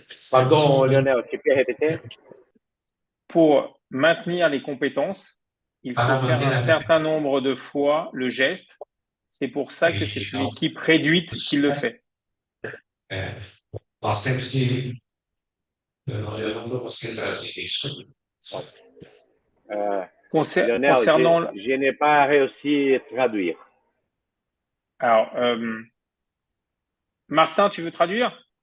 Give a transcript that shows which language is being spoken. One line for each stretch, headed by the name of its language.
French: Pardon, Lionel, tu peux répéter? Pour maintenir les compétences, il faut faire un certain nombre de fois le geste. C'est pour ça que c'est une équipe réduite qui le fait.
Portuguese: Nós temos que. Eu não estou conseguindo traduzir isso.
French: Lionel, Concernant, je n'ai pas réussi à traduire. alors, Martin, tu veux traduire?